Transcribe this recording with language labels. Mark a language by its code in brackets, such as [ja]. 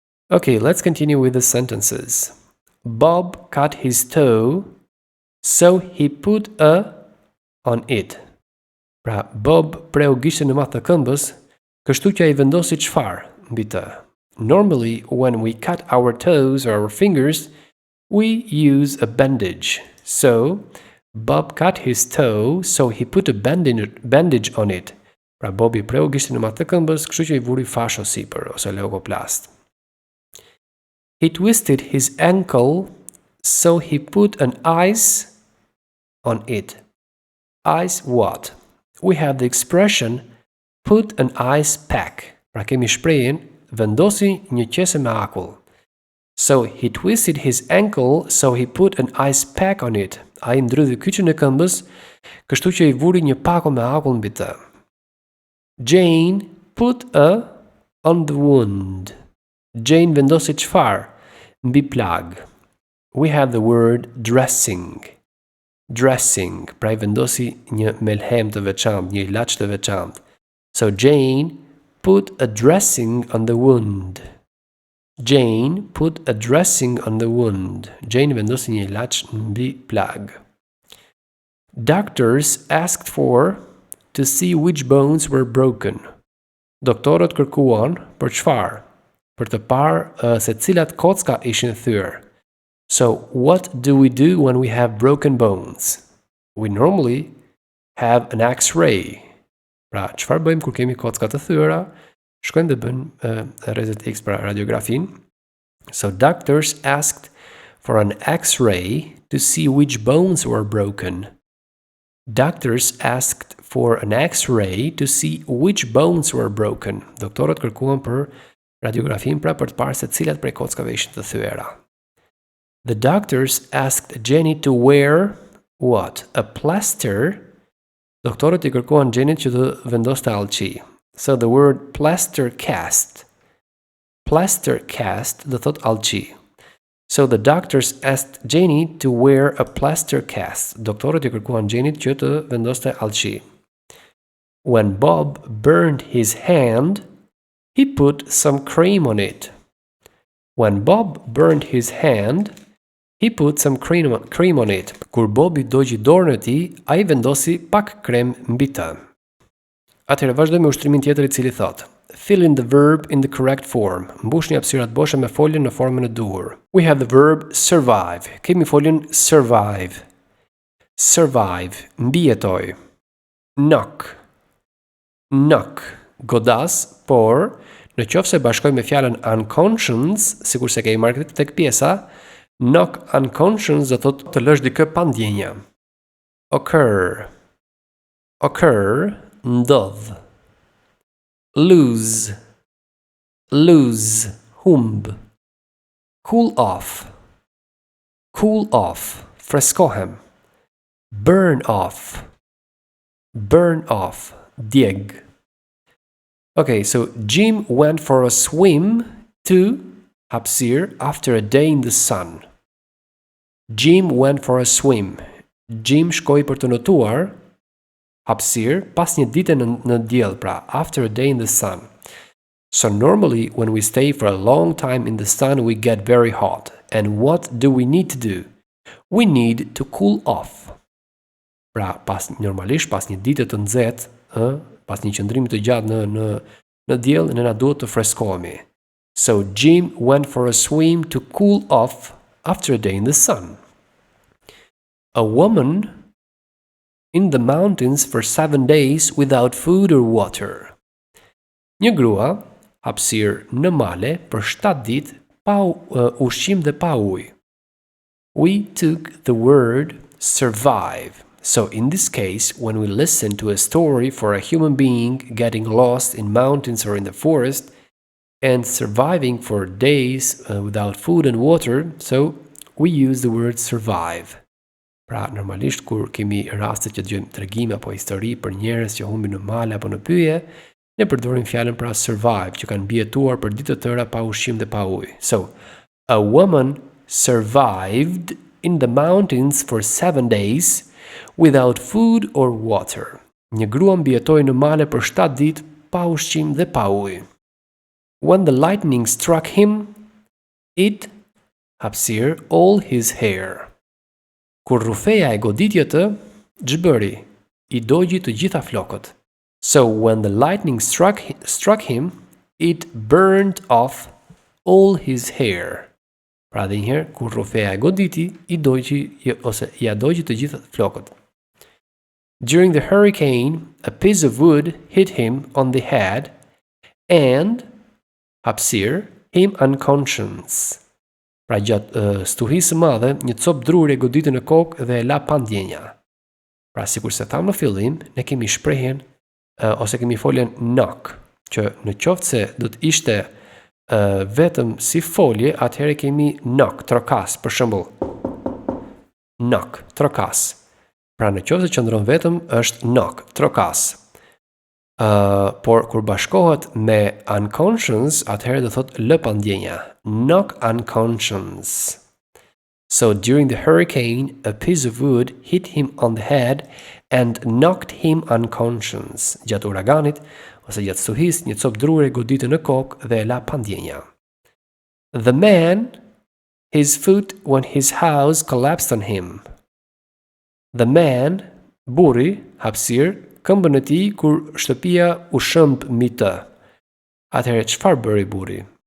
[en] Okay, let's continue with the sentences. Bob cut his toe, so he put a on it. [sq] Pra, Bob preu gishtin në math të këmbës, kështu që ai vendosi çfarë mbi të. [en] Normally, when we cut our toes or our fingers, we use a bandage. So, Bob cut his toe, so he put a bandage on it. [sq] Pra, Bobi preu gishtin në math të këmbës, kështu që i vuri fasho sipër ose leukoplast. [en] He twisted his ankle, so he put an ice on it. Ice what? We have the expression put an ice pack. [sq] Pra kemi shprehjen vendosi një qese me akull. [en] So he twisted his ankle, so he put an ice pack on it. [sq] Ai ndrydhi kyçin e këmbës, kështu që i vuri një pako me akull mbi të. [en] Jane put a on the wound. [sq] Jane vendosi çfarë mbi plag. [en] We have the word dressing. [sq] Dressing, pra I vendosi një melhem të veçantë, një ilaç të veçantë. [en] So Jane put a dressing on the wound. Jane put a dressing on the wound. [sq] Jane vendosi një ilaç mbi plag. [en] Doctors asked for to see which bones were broken. [sq] Doktorët kërkuan për çfarë? Për të parë se cilat kocka ishin thyer. [en] So, what do we do when we have broken bones? We normally have an X-ray. [sq] Pra, çfarë bëjmë kur kemi kocka të thyera? Shkojmë dhe bëjmë rrezet X pra radiografin. [en] So, doctors asked for an X-ray to see which bones were broken. Doctors asked for an X-ray to see which bones were broken. [sq] Doktorët kërkuan për radiografin pra për të parë se cilat prej kockave ishin të thyera. [en] The doctors asked Jenny to wear what? A plaster [sq] Doktorët I kërkuan Jenit që të vendoste allëqi. [en] So the word plaster cast [sq] do thot allëqi. [en] So the doctors asked Jenny to wear a plaster cast. [sq] Doktorët I kërkuan Jenit që të vendoste allëqi. [en] When Bob burned his hand, he put some cream on it. When Bob burned his hand, he put some cream on it. [sq] Kur Bobi dogji dorën e tij, ai vendosi pak krem mbi të. Atëherë vazhdojmë me ushtrimin tjetër I cili thot: [en] Fill in the verb in the correct form. [sq] Mbushni hapësirat boshe me foljen në formën e duhur. [en] We have the verb survive. [sq] Kemi foljen survive. Survive, mbijetoj. Knock. Knock, godas, por në qoftë se bashkoj me fjalën unconscious, sikur se kemi marrë tek pjesa, knock unconscious do thot të lësh dikë pa ndjenja. [en] Occur. Occur, [sq] ndodh. [en] Lose. Lose, [sq] humb. [en] Cool off. Cool off, [sq] freskohem. [en] Burn off. Burn off, [sq] djeg. [en] Okay, so Jim went for a swim to [sq] hapësir [en] after a day in the sun. Jim went for a swim. [sq] Jim shkoi për të notuar hapësir pas një dite në diell, pra [en] after a day in the sun. So normally when we stay for a long time in the sun we get very hot. And what do we need to do? We need to cool off. [sq] Pra normalisht pas një dite të nxehtë, pas një qëndrimi të gjatë në diell, ne na duhet të freskohemi. [en] So Jim went for a swim to cool off after a day in the sun. A woman in the mountains for 7 days without food or water. [sq] Një grua hapësir në male për 7 ditë pa ushqim dhe pa ujë. [en] We took the word survive. So in this case, when we listen to a story for a human being getting lost in mountains or in the forest and surviving for days without food and water, so we use the word survive. [sq] Pra normalisht kur kemi raste që dëgjojmë tregime apo histori për njerëz që humbin në male apo në pyje, ne përdorim fjalën pra survive, që kanë mbijetuar për ditë të tëra pa ushqim dhe pa ujë. [en] So, a woman survived in the mountains for 7 days without food or water. [sq] Një grua mbijetoi në male për 7 ditë pa ushqim dhe pa ujë. [en] When the lightning struck him, it [sq] hapësir [en] all his hair. [sq] Kur rrufeja e goditje të, ç'bëri? I dogji të gjitha flokët. [en] So when the lightning struck him, it burned off all his hair. [sq] Pra dhe njëherë, kur rrufeja e goditi, I dogji të gjitha flokët. [en] During the hurricane, a piece of wood hit him on the head and [sq] hapësir [en] him unconscious. [sq] Pra gjatë stuhisë së madhe, një copë druri e goditi në kokë dhe e la pa ndjenja. Pra sikur se thamë në fillim, ne kemi shprehjen ose kemi foljen knock, që në qoftë se do të ishte vetëm si folje, atëherë kemi knock, trokas, për shembull. Knock, trokas. Pra në qoftë se qëndron vetëm, është knock, trokas. Por kur bashkohet me unconscious, atëherë do thot lë pa ndjenja. [en] Knock unconscious. So during the hurricane, a piece of wood hit him on the head and knocked him unconscious. [sq] Gjatë uraganit ose gjatë stuhis, një copë druri goditi në kokë dhe e la pa ndjenja. [en] The man, his foot when his house collapsed on him. The man, [sq] burri, hapësir, këmbën e tij kur shtëpia u shëmb mbi të. Atëherë çfarë bëri burri?